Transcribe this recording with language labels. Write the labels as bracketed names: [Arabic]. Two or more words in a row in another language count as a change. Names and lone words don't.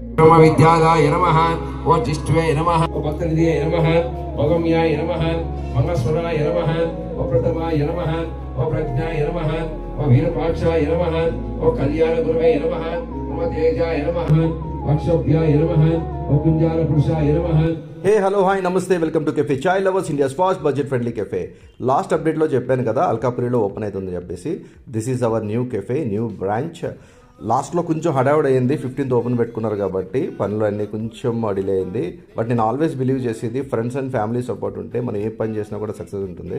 [Sanskrit] ब्रह्म विद्यादाय नमः ओ जिष्ठवे नमः ओ भक्तनिधिये नमः ओ गम्याय नमः मंगस्वराय नमः ओ प्रथमाय नमः ओ प्रज्ञाय नमः ओ वीरपाक्षाय नमः ओ कल्याण गुरुवे नमः ओ तेजाय नमः अक्षोभ्याय नमः ओ कुंजाल पुरुषाय नमः। [English] hey hello hi namaste welcome to Cafe Chai Lovers India's first budget friendly cafe. last updateలో [Telugu] చెప్పాను కదా అల్కాపురిలో ఓపెన్ అవుతుందని చెప్పేసి. [English] this is our new cafe, new branch. [Telugu] లాస్ట్లో కొంచెం హడావుడ్ అయింది, 15th ఓపెన్ పెట్టుకున్నారు కాబట్టి పనులు అన్నీ కొంచెం డిలే అయింది. బట్ నేను [English] always believe [Telugu] చేసేది [English] friends and family support [Telugu] ఉంటే మనం ఏ పని చేసినా కూడా సక్సెస్ ఉంటుంది.